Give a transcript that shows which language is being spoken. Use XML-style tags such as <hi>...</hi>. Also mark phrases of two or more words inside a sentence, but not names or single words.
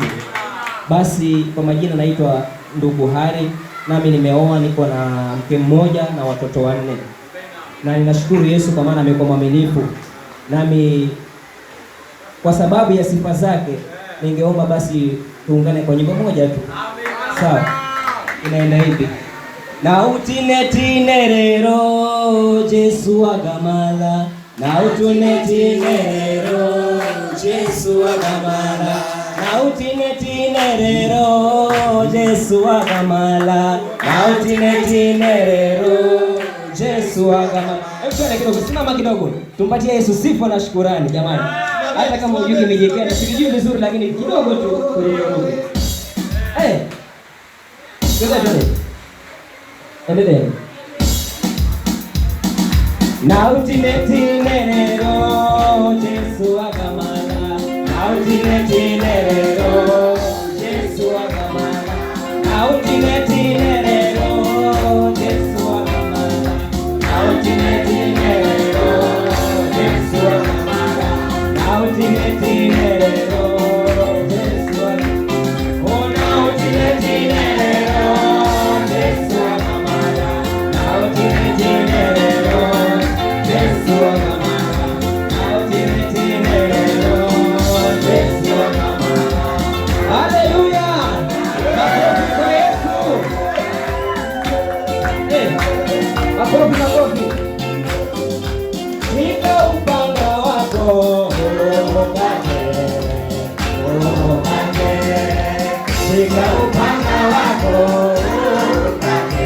<sw>Basi kwa majina naitwa ndugu Harry, nami nimeoa, niko na mke mmoja na watoto 4. Na ninashukuru Yesu kwa maana amekuwa mwaminifu. Nami kwa sababu ya sifa zake ningeomba basi tuungane kwa nyimbo moja tu. Sawa? Inaenda hivi.</sw> <rn>Na utinetine rero Yesu agamala, na utinetine rero Yesu agamala, na utinetine rero Yesu agamala, na utinetine rero Yesu agamala.</rn> <sw>Hebu kidogo, simama kidogo. Tumpatie Yesu sifa na shukrani jamani. Hata kama hujui kimejekea na sijui vizuri, lakini kidogo tu. Endelea.</sw> <rn>Na utinetine rero Yesu agamala, na utinetine rero Yesu agamala, na utinetine rero Yesu agamala, na utinetine rero Yesu agamala, na utinetine rero Yesu agamala, oh na utinetine rero Yesu agamala, na utinetine rero Yesu agamala, na utinetine rero Yesu agamala.</rn> <sw>Haleluya! Makofi kwa Yesu. Makofi. Nika upanga wako urohokate. Nika upanga wako urohokate.</sw>